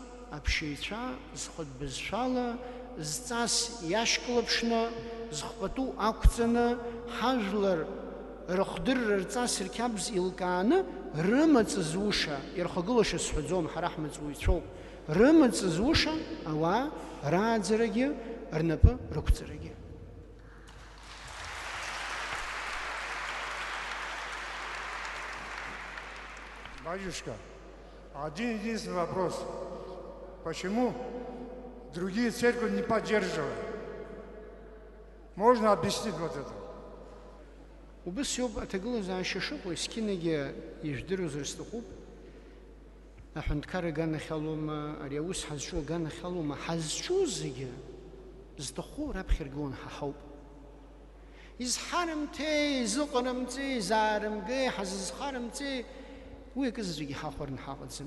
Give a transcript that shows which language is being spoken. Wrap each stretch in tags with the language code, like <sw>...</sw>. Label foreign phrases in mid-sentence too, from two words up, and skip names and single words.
<ab>аԥшьаҩцәа зхәатәбызшәала зҵас иашьклаԥшны, зхәпату ақәҵаны, ҳажәлар рыхдырра рҵас рқьабз илкааны, рымаҵ зуша, ирхагылаша сҳәаӡом, ҳара ҳмаҵуҩцәоуп, рымаҵ зуша ауаа рааӡарагьы, рнапы рықәҵарагьы.</ab> <ru>Батюшка, один единственный вопрос. Почему другие церкви не поддерживают? Можно объяснить вот это?</ru> <ab>Убыс иоуп аҭагылазаашьа шыҟоу, есқьынагьы ижәдыруазар сҭахуп, аҳәынҭқар аганахь алоума, ари аус ҳазҿу аганахь алоума, ҳазҿу зегьы зҭаху раԥхьа иргылон ҳа ҳауп. Изҳарымҭеи, изыҟарымҵеи, изаарымгеи, ҳазызхарымҵеи, уи акызаҵәык иҳахәарны ҳаҟаӡам.</ab>